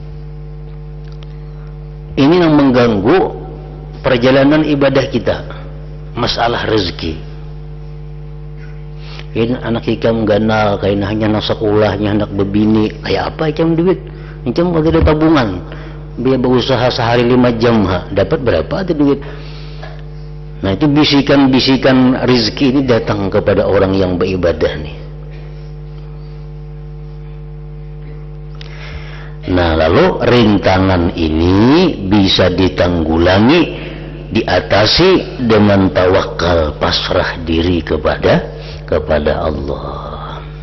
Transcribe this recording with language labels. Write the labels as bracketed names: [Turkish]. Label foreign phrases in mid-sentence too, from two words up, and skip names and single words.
[Indonesian] Ini yang mengganggu perjalanan ibadah kita. Masalah rezeki. [Banjar] Ini anak ikam ganal, kayaknya hanya nak sekolahnya, hendak berbini, kayak apa ikam duit? Ikam ada tabungan, [Indonesian] biar berusaha sehari 5 jam, dapat berapa ada duit? Nah, itu bisikan-bisikan rezeki ini datang kepada orang yang beribadah nih. Nah, lalu rintangan ini bisa ditanggulangi, diatasi dengan tawakal, pasrah diri kepada Allah.